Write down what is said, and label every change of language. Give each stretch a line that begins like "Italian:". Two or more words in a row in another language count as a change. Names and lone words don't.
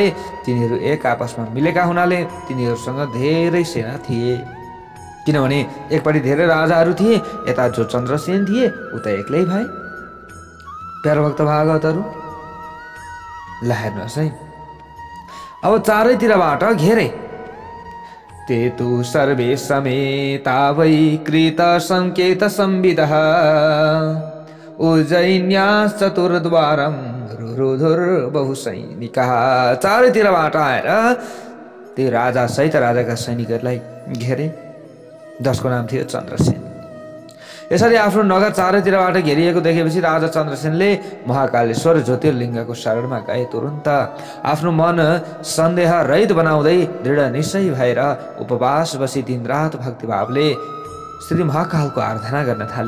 Nepali: तिनीहरू एक आपसमा मिलेका हुनाले तिनीहरूसँग धेरै सेना थिए, किनभने एकपट्टि धेरै राजाहरू थिए, यता जो चन्द्रसेन थिए उता एक्लै भए। प्यारो भक्त भागवतहरू, ल हेर्नुहोस् है, अब चारैतिरबाट घेरे।
Sanskrit: ते तु सर्वे समेता वै कृत संकेत संविदः उज्जयिन्याश्चतुर्द्वारं रुरुधुर बहुसैनिकः।
Nepali: चारैतिरबाट आएर त्यो राजा सहित राजाका सैनिकहरूलाई घेरे, जसको नाम थियो चन्द्रसेन। यसरी आफ्नो नगर चारैतिरबाट घेरिएको देखेपछि राजा चन्द्रसेनले महाकालेश्वर ज्योतिर्लिङ्गको शरणमा गए। तुरुन्त आफ्नो मन सन्देह रहित बनाउँदै दृढ निश्चय भएर उपवास बसी दिनरात भक्तिभावले श्री महाकालको आराधना गर्न थाले।